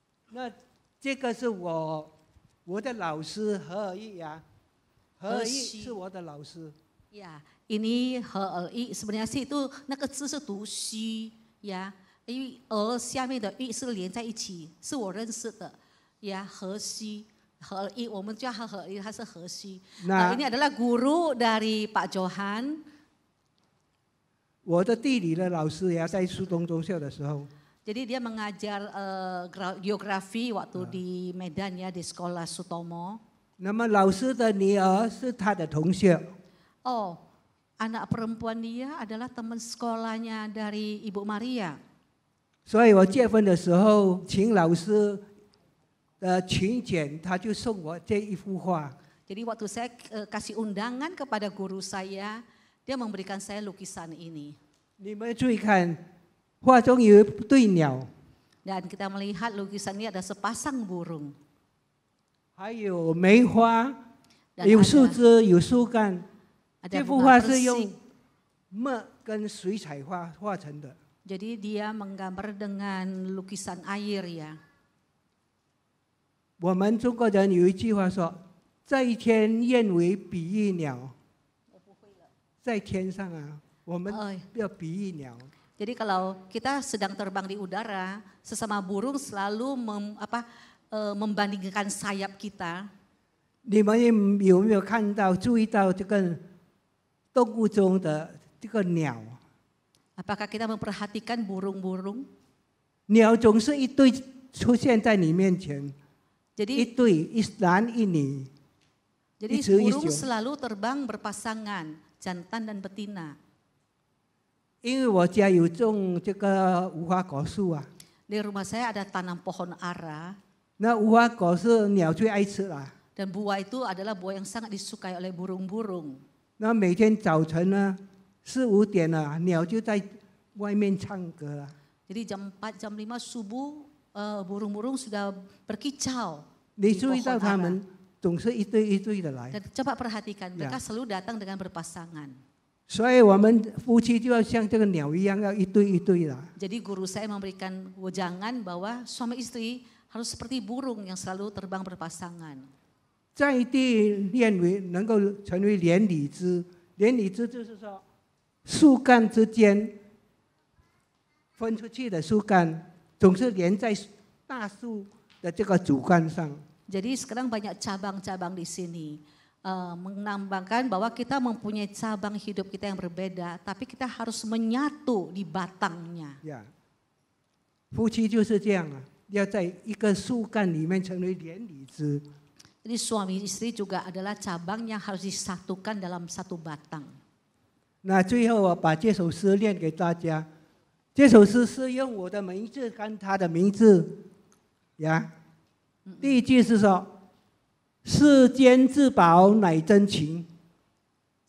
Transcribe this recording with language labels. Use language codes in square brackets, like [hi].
[zh] 那这个是我的老师何尔义呀，何尔义是我的老师。 [id] Ya, ini he sebenarnya sih itu [zh] 那个字是读虚呀，因为下面的玉是连在一起，是我认识的呀，和虚。和一，我们叫他和一，他是和虚。 [id] ini adalah guru dari Pak Johan。 [zh] 我的地理的老师也在苏东中校的时候。 [id] Jadi dia mengajar geografi waktu di Medan ya di sekolah Sutomo. [zh] 那么老师的女儿是他的同学。 [id] Oh, anak perempuan dia adalah teman sekolahnya dari Ibu Maria. [zh] 所以我结婚的时候，请老师的请柬，他就送我这一幅画。 [id] Jadi waktu saya kasih undangan kepada guru saya, dia memberikan saya lukisan ini. [zh] 你们注意看，画中有一对鸟。 [id] Dan kita melihat lukisan ini ada sepasang burung. [zh] 还有梅花，有树枝，有树干。这幅画是用墨跟水彩画成的。 [id] Jadi dia menggambar dengan lukisan air ya. [zh] 我们中国人有一句话说：“在天愿为比翼鸟。” 在天上啊，我们要比翼鸟。 [id] Jadi kalau kita sedang terbang di udara, sesama burung selalu membandingkan sayap kita. [zh] 你们有没有看到、注意到这个动物中的这个鸟？ [id] Apakah kita memperhatikan burung-burung? [zh] 鸟总是一对出现在你面前。 [id] Jadi [zh] 一对一男一女。 [id] Jadi burung selalu terbang berpasangan, jantan dan betina. [zh] 因为我家有种这个无花果树啊。 [id] Di rumah saya ada tanam pohon ara. [zh] 那无花果是鸟最爱吃啦。 [id] Dan buah itu adalah buah yang sangat disukai oleh burung-burung. [zh] 那每天早晨呢，4、5点了，鸟就在外面唱歌了。 [id] Jadi jam 4, jam 5 subuh burung-burung sudah berkicau. [zh] 你注意到他们总是一对一对的来。 [id] Dan coba perhatikan, mereka selalu datang dengan berpasangan. [zh] 所以我们夫妻就要像这个鸟一样，要一对一对的。 [id] Jadi guru saya memberikan wejangan bahwa suami istri harus seperti burung yang selalu terbang berpasangan. [zh] 在地练为能够成为连理枝，连理枝就是说，树干之间分出去的树干总是连在大树的这个主干上。 [id] Jadi sekarang banyak cabang-cabang di sini. Menambahkan bahwa kita mempunyai cabang hidup kita yang berbeda, tapi kita harus menyatu di batangnya. [zh] 夫妻就是这样啊，要在一个树干里面成为连理枝。 [id] Jadi suami istri juga adalah cabang yang harus disatukan dalam satu batang. [zh] 那最后我把这首诗念给大家，这首诗是用我的名字跟他的名字呀。第一句是说：“世间至宝乃真情。”